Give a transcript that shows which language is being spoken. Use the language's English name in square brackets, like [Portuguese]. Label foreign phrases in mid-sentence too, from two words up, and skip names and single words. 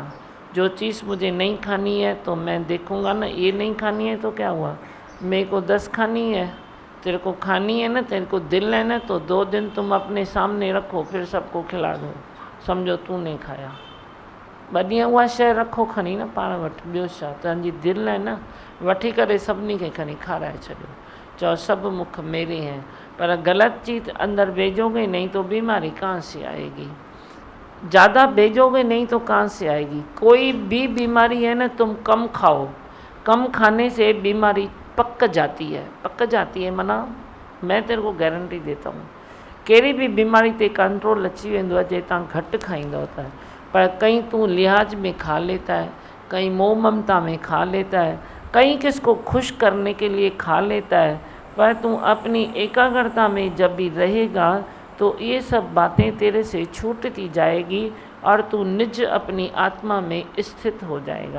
[Hindi] जो चीज़ मुझे नहीं खानी है तो मैं देखूँगा ना, ये नहीं खानी है तो क्या हुआ, मेरे को 10 खानी है, तेरे को खानी है ना, तेरे को दिल है ना, तो 2 दिन तुम अपने सामने रखो, फिर सबको खिला दो, समझो तू नहीं खाया। [Sindhi] बढ़िया उहा शइ रखो खणी न पाण वटि, ॿियो छा, तव्हांजी दिलि आहे न, वठी करे सभिनी खे खणी खाराए छॾियो। [Hindi] सब मुख मेरे हैं। पर गलत चीज़ अंदर भेजोगे नहीं तो बीमारी कहाँ से आएगी? ज़्यादा भेजोगे नहीं तो कहाँ से आएगी? कोई भी बीमारी है ना, तुम कम खाओ, कम खाने से बीमारी पक जाती है मना मैं तेरे को गारंटी देता हूँ। [Sindhi] कहिड़ी भी बीमारी ते कंट्रोल अची वेंदो आहे जे तव्हां घटि खाईंदव त। [Hindi] पर कहीं तू लिहाज में खा लेता है, कहीं मोह ममता में खा लेता है, कहीं किसको खुश करने के लिए खा लेता है। पर तू अपनी एकाग्रता में जब भी रहेगा तो ये सब बातें तेरे से छूटती जाएगी और तू निज अपनी आत्मा में स्थित हो जाएगा।